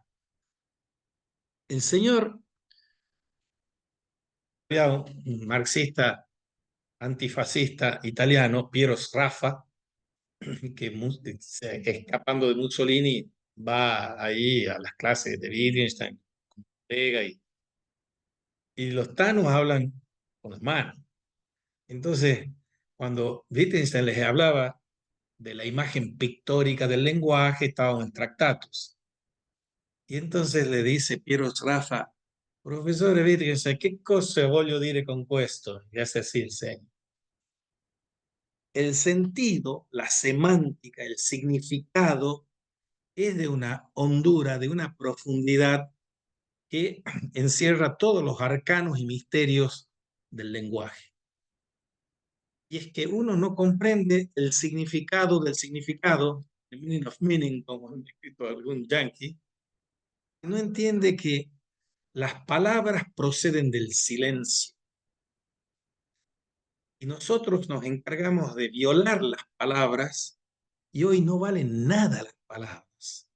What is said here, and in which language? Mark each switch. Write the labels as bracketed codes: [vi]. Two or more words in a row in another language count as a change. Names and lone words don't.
[es] El señor, un marxista antifascista italiano, Piero Sraffa, que escapando de Mussolini va ahí a las clases de Wittgenstein, y los tanos hablan con las manos. Entonces, cuando Wittgenstein les hablaba de la imagen pictórica del lenguaje, estaban en Tractatus. Y entonces le dice [it] Piero Sraffa, professore Wittgenstein, che cosa voglio dire con questo? [es] Y hace así el segno. El sentido, la semántica, el significado es de una hondura, de una profundidad que encierra todos los arcanos y misterios del lenguaje. Y es que uno no comprende el significado del significado, el [en] meaning of meaning, [es] como ha escrito algún yankee, no entiende que las palabras proceden del silencio. Y nosotros nos encargamos de violar las palabras y hoy no valen nada las palabras.